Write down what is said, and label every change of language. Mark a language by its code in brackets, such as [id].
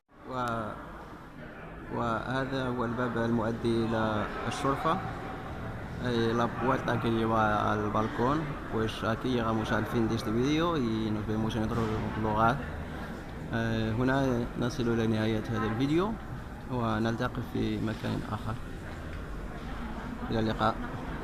[ar] وهذا هو الباب المؤدي إلى الشرفة. [es] La puerta que lleva al balcón. Pues aquí llegamos al fin de este vídeo y nos vemos en otro lugar. [ar] هنا نصل إلى نهاية هذا الفيديو ونلتقي في مكان آخر. إلى اللقاء.